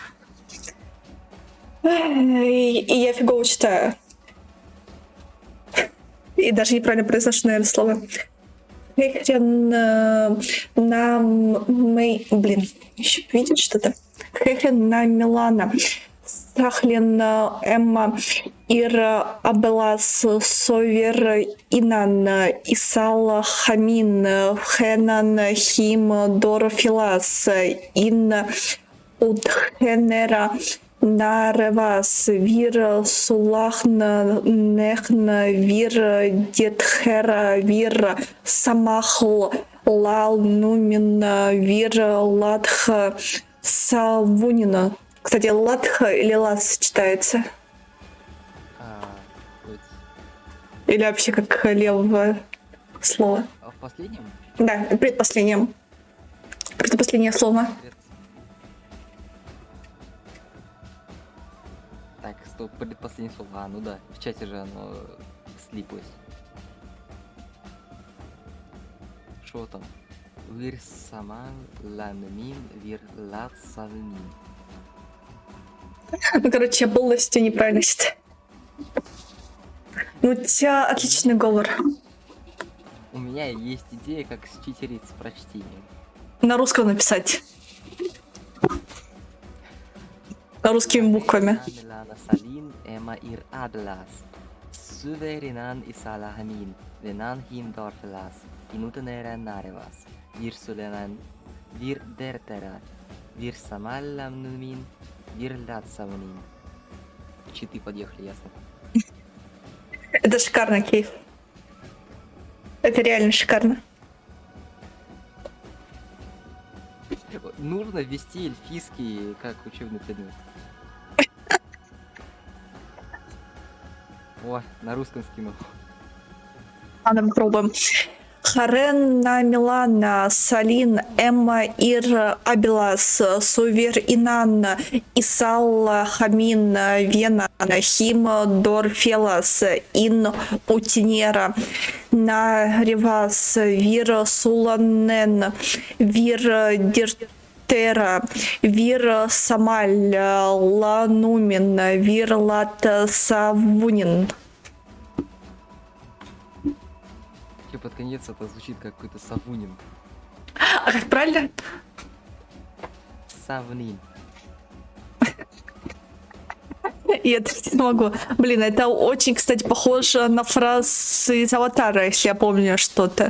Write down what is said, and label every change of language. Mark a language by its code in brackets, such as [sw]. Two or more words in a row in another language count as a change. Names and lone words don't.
[ru] И я фигово читаю. И даже неправильно произношу, наверное, слово. Хехрен блин, еще видишь что-то? Хехрен на Милана. Сахлен Эмма Ира Абелас Совер Инан Исала Хамин Хенан Хим Дорофилас Ин Утхенера Наревас Вир Сулахна Нехна Вир Детхера Вир Самахл Лал Нумина Вир Ладха Савунина. Кстати, Ладха или Лас читается? Или вообще как левое слово? А в последнем? Да, предпоследнем. Предпоследнее слово. Так, стоп, предпоследнее слово. А, ну да, в чате же оно слиплось. Что там? Вир саман ланмин вир лат савнин. Ну, короче, я полностью неправильно читаю. Ну, у тебя отличный говор. У меня есть идея, как считерить с прочтением. На русском написать. Русскими буквами. Milana salin ema ir adlas. Suverinan isalahamin. Venan him dorfelas. Inuteneren narevas. Vir sulenan. Vir dertera. Vir самалламнумин. Vir латсавнин. Читы подъехали, ясно? Это шикарно, Кейв. Это реально шикарно. Нужно ввести эльфийский как учебный предмет. О, на русском скинул. Ладно, попробуем. Харен на Милана, Салин, Эмма, Ир, Абилас, Сувер, Инан, Исал, Хамин, Вена, Хим, Дор, Фелас, Ин, Утинера, на Ревас, Вир, Суланен, Вир, Диртера, Вир, Самаль, Ланумин, Вир, Лат, Савунин. Под конец это звучит как какой-то Савунин. А как правильно? Савнин. Я это не могу. Блин, это очень, кстати, похоже на фразы из Аватара, если я помню что-то.